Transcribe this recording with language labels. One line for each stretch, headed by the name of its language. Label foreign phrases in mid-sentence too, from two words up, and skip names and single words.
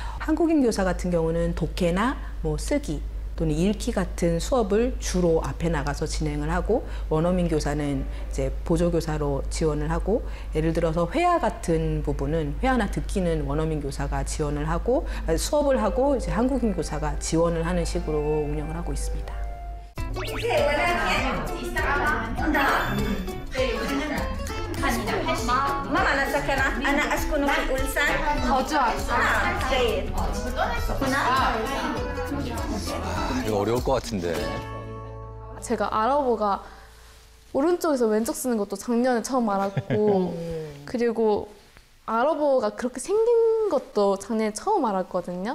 Korean: 한국인 교사 같은 경우는 독해나 쓰기, 또는 읽기 같은 수업을 주로 앞에 나가서 진행을 하고 원어민 교사는 이제 보조교사로 지원을 하고 예를 들어서 회화 같은 부분은 회화나 듣기는 원어민 교사가 지원을 하고 수업을 하고 이제 한국인 교사가 지원을 하는 식으로 운영을 하고 있습니다.
Arabic: ماما أنا ساكنة أنا أسكن في 울산
Korean: 거주
Arabic: جيد
Korean: 이거 어려울 것 같은데. 제가 아랍어가 오른쪽에서 왼쪽 쓰는 것도 작년에 처음 알았고 그리고 아랍어가 그렇게 생긴 것도 작년에 처음 알았거든요.